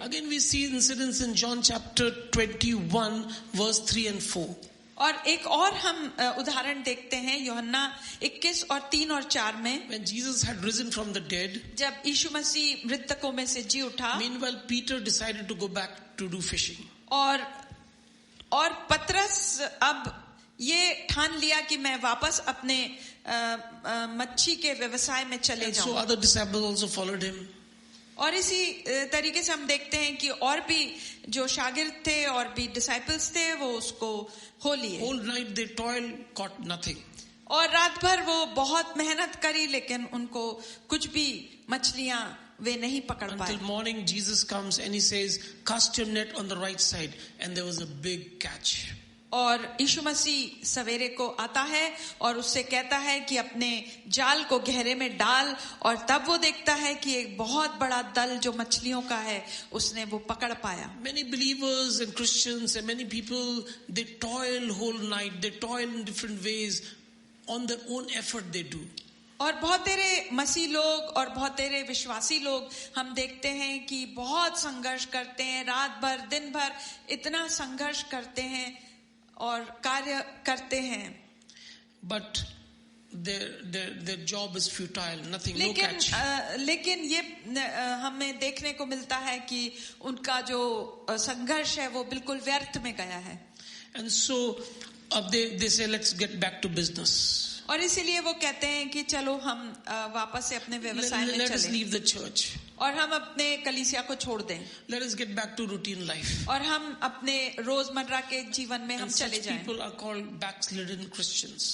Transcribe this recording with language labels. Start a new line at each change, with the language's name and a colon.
English: Again we see incidents in John chapter 21 verse 3 and 4.
Hindi: और एक और हम उदाहरण देखते हैं यूहन्ना 21 और 3 और 4 में.
English: When Jesus had risen from the dead,
Hindi: जब यीशु मसीह मृतकों में से जी उठा
English: meanwhile Peter decided to go back to do fishing.
Hindi: और पतरस अब ये ठान लिया कि मैं वापस अपने मच्छी के व्यवसाय में चले
English: And so
Hindi: जाऊं.
English: other disciples also followed him.
Hindi: और इसी तरीके से हम देखते हैं कि और भी जो शागिर्द थे और भी डिसाइपल्स थे वो उसको हो लिए.
English: Whole night they toiled, caught nothing.
Hindi: और रात भर वो बहुत मेहनत करी लेकिन उनको कुछ भी मछलियां वे नहीं पकड़ पाए.
English: Until morning Jesus comes and he says, cast your net on the right side, and there was a big catch.
Hindi: और यीशु मसीह सवेरे को आता है और उससे कहता है कि अपने जाल को गहरे में डाल और तब वो देखता है कि एक बहुत बड़ा दल जो मछलियों का है उसने वो पकड़ पाया.
English: Many believers and Christians and many people, they toil whole night, they toil in different ways, on their own effort they do.
Hindi: और बहुत तेरे मसीह लोग और बहुत तेरे विश्वासी लोग हम देखते हैं कि बहुत संघर्ष करते हैं, रात भर दिन भर इतना संघर्ष करते हैं और कार्य करते हैं,
English: but their job is futile, nothing, no catch.
Hindi: लेकिन ये हमें देखने को मिलता है कि उनका जो संघर्ष है वो बिल्कुल व्यर्थ में गया है.
English: And so they say, let's get back to business.
Hindi: और इसीलिए वो कहते हैं कि चलो हम वापस से अपने व्यवसाय में
English: Let us
Hindi: चलें
English: leave the church.
Hindi: और हम अपने कलीसिया को छोड़ दें
English: Let us get back to routine life.
Hindi: और हम अपने रोजमर्रा के जीवन में हम
English: And
Hindi: चले
English: such
Hindi: जाएं.
English: people are called backslidden Christians.